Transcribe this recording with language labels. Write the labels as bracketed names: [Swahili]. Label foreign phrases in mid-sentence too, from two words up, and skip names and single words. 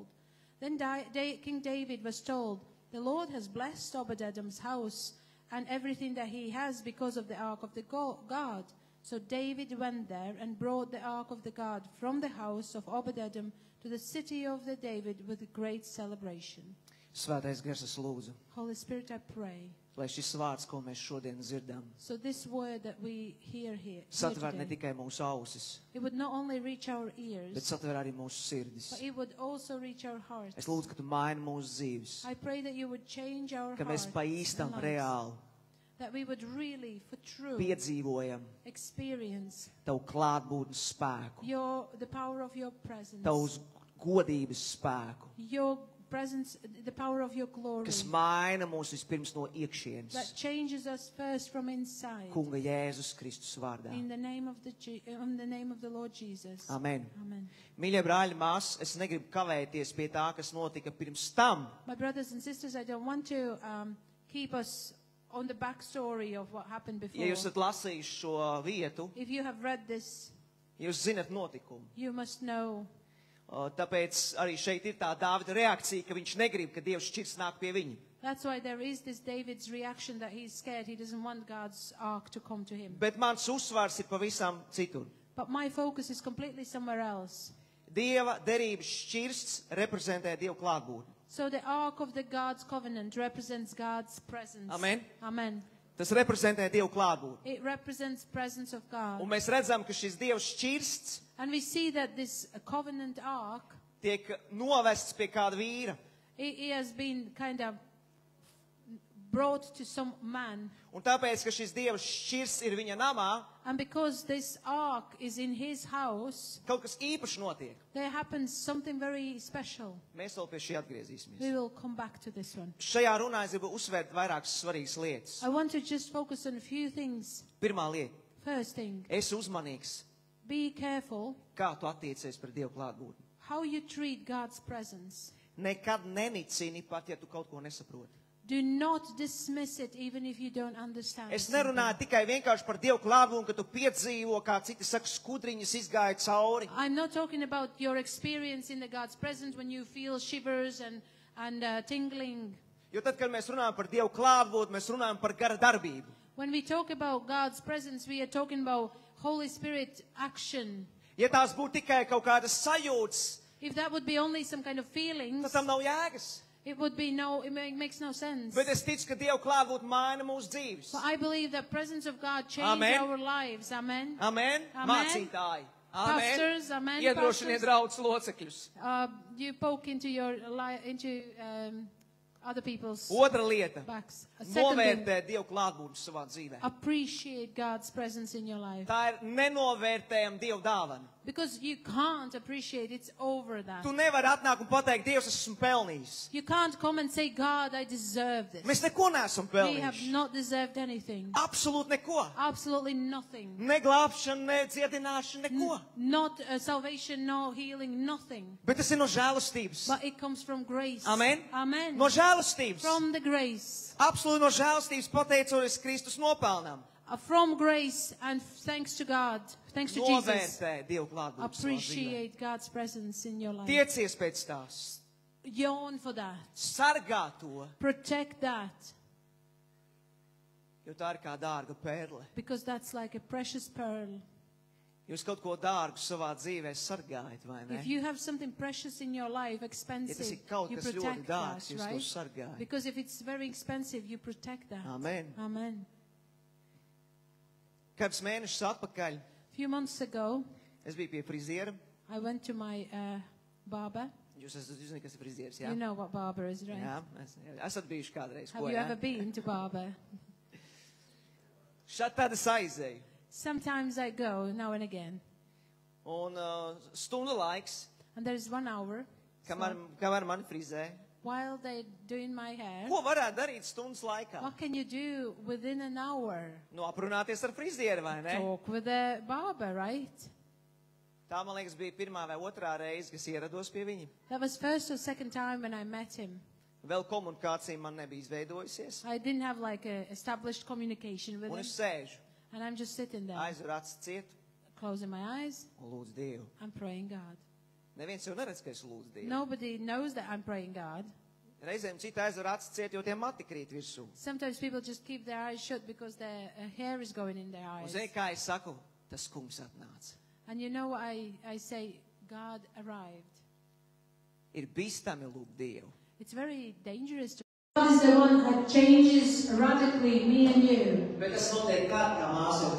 [English] Then King David was told, the Lord has blessed Obed-Edom's house and everything that he has because of the ark of the God. So David went there and brought the ark of the God from the house of Obed-Edom to the city of the David with great celebration. [Latvian] Svētais Gars, es lūdzu, [English] Holy Spirit, I pray. [Latvian] lai šis vārds, ko mēs šodien dzirdam, [English] So this word that we hear [Latvian] satver ne [English] today, [Latvian] tikai mūsu ausis, [English] it would not only reach our [Latvian] bet [English] ears, [Latvian] satver arī mūsu sirdis. [English] but it would also reach our hearts. [Latvian] Es lūdzu, ka tu maini mūsu dzīves, [English] I pray that you would change our [Latvian] ka mēs [English] hearts [Latvian] pa īstam, [English] and lives, [Latvian] reāli [English] that we would really, for true, [Latvian] piedzīvojam [English] experience [Latvian] tavu klātbūtnes spēku, [English] the power of your presence, [Latvian] tavus godības spēku, [English] your presence, the power of your glory, [Latvian] kas maina mūs vispirms no iekšienes. [English] that changes us first from inside. [Latvian] Kunga Jēzus Kristus vārdā. [English] In the name of the Lord Jesus. [Latvian] Amen. [English] Amen. [Latvian] Mīļie brāļi, māsas, es negribu kavēties pie tā, kas notika pirms tam. [English] My brothers and sisters, I don't want to keep us on the backstory of what happened before. [Latvian] Ja jūs esat lasījuši šo vietu, [English] If you have read this, [Latvian] jūs zinat notikumu. [English] you must know. [Latvian] Tāpēc arī šeit ir tā Dāvida reakcija, ka viņš negrib, ka Dievs šķirs nāk pie viņa. [English] That's why there is this David's reaction that he's scared. He doesn't want God's ark to come to him. [Latvian] Bet mans uzsvars ir pavisam citur. [English] But my focus is completely somewhere else. [Latvian] Dieva derības šķirsts reprezentē Dievu klātbūtni. [English] So the ark of the God's covenant represents God's presence. [Latvian] Amen. [English] Amen. [Latvian] Tas reprezentē Dievu klātbūtni. [English] It represents presence of God. [Latvian] Un mēs redzam, ka šis Dieva šķirsts [English] And we see that this covenant ark, [Latvian] tiek novests pie kāda vīra. [English] it has been kind of brought to some man. [Latvian] Un tāpēc, ka šis Dieva šķirsts ir viņa namā, [English] And because this ark is in his house, [Latvian] kaut kas īpašs notiek. [English] there happens something very special. [Latvian] Mēs vēl pie šī atgriezīsimies. [English] We will come back to this one. [Latvian] Šajā runā es gribu uzsvērt vairākas svarīgas lietas. [English] I want to just focus on a few things. [Latvian] Pirmā lieta. [English] First thing, [Latvian] Esi uzmanīgs, [English] be careful [Latvian] kā tu attiecies pret Dievu klātbūtni. [English] how you treat God's presence. [Latvian] Nekad nenicini, pat ja tu kaut ko nesaproti. [English] Do not dismiss it even if you don't understand. [Latvian] Es [English] something. [Latvian] nerunāju tikai vienkārši par Dievu klātbūtni, ka tu piedzīvo, kā citi saka, skudriņas izgāja cauri. [English] I'm not talking about your experience in the God's presence when you feel shivers and tingling. [Latvian] Jo tad, kad mēs runājam par Dievu klātbūtni, mēs runājam par gara darbību. [English] When we talk about God's presence, we are talking about Holy Spirit action. [Latvian] Ja tās būtu tikai kaut kādas sajūtas, [English] If that would be only some kind of [Latvian] tad [English] feelings, [Latvian] tam nav jēgas. [English] it makes no sense. [Latvian] Bet es ticu, ka Dievu klātbūtni maina mūsu dzīves. [English] But I believe the presence of God changes [Latvian] Amen. [English] our lives. [Latvian] Amen. [English] Amen. Amen. [Latvian] Mācītāji. [English] Pastors, amen. [Latvian] Iedrošiniet draudz locekļus. [English] You poke into other people's [Latvian] Otra lieta. [English] backs. A second thing, [Latvian] Novērtē Dievu klātbūtni savā dzīvē. [English] appreciate God's presence in your life. [Latvian] Tā ir nenovērtējama Dieva dāvana. [English] Because you can't appreciate, it's over that. [Latvian] Tu nevari atnākt un pateikt, Dievs, es esmu pelnījis. [English] You can't come and say, God, I deserve this. [Latvian] Mēs neko neesam [English] We have [Latvian] pelnījuši. [English] not deserved anything. [Latvian] Absolūti neko. [English] Absolutely nothing. [Latvian] Ne glābšana, ne dziedināšana, neko. [English] Not salvation, no healing, nothing. [Latvian] Bet tas ir no žēlastības. [English] But it comes from grace. [Latvian] Amen. [English] Amen. [Latvian] No žēlastības. [English] From the grace. [Latvian] Absolūti no žēlastības pateicoties Kristus nopelnām. [English] From grace and thanks to God, thanks to Jesus. [Latvian] Novērtē Dievu klātbūtni savā dzīvē. [English] Appreciate God's presence in your life. [Latvian] Tiecies pēc tās. [English] Yearn for that. [Latvian] Sargā to, [English] Protect that. [Latvian] jo tā ir kā dārga pērle. [English] Because that's like a precious pearl. [Latvian] Jūs kaut ko dārgu savā dzīvē sargājat, vai ne? [English] If you have something precious in your life, [Latvian] Ja tas [English] expensive, [Latvian] ir kaut [English] you [Latvian] kas ļoti [English] protect that, [Latvian] dārgs, jūs to [English] right? [Latvian] sargājat. [English] Because if it's very expensive, you protect that. [Latvian] Amen. [English] Amen. [Latvian] Kāds mēnešus atpakaļ [English] A few months ago, [Latvian] es biju pie friziera. [English] I went to my barber. [Latvian] Jūs zināt, kas ir frizieris, jā? [English] You know what barber is, right? [Latvian] Jā, esat bijuši kādreiz. [English] Have [Latvian] Ko, [English] you [Latvian] jā? [English] ever been to barber? [Latvian] Šādi tāda aizēju. [English] Sometimes I go, now and again. [Latvian] Un stundu laiks, [English] And there is 1 hour [Latvian] kamēr mani frizē, [English] while they're doing my hair. [Latvian] Ko varētu darīt stundas laikā? [English] What can you do within an hour? [Latvian] Nu, aprunāties ar frizieru, vai ne? [English] Talk with the barber, right? [Latvian] Tā, man liekas, bija pirmā vai otrā reize, kas ierados pie viņa. [English] That was first or second time when I met him. [Latvian] Vēl komunikācija man nebija izveidojusies. [English] I didn't have like a established communication with [Latvian] Un [English] him. [Latvian] es sēžu, [English] And I'm just sitting there, [Latvian] aizveru acis cietu [English] closing my eyes [Latvian] un lūdzu Dievu. [English] and praying God. [Latvian] Neviens jau neredz, ka es lūdzu Dievu. [English] Nobody knows that I'm praying God. [Latvian] Reizēm cita aizver acis cietu, jo tie mati krīt virsū. [English] Sometimes people just keep their eyes shut because their hair is going in their [Latvian] Un [English] eyes. [Latvian] zini, kā es saku, tas kungs atnāca. [English] And you know what I say, God arrived. [Latvian] Ir bīstami lūgt Dievu. [English] It's very dangerous to God is the one that changes radically me and you. [Latvian] Bet tas notiek kā māsa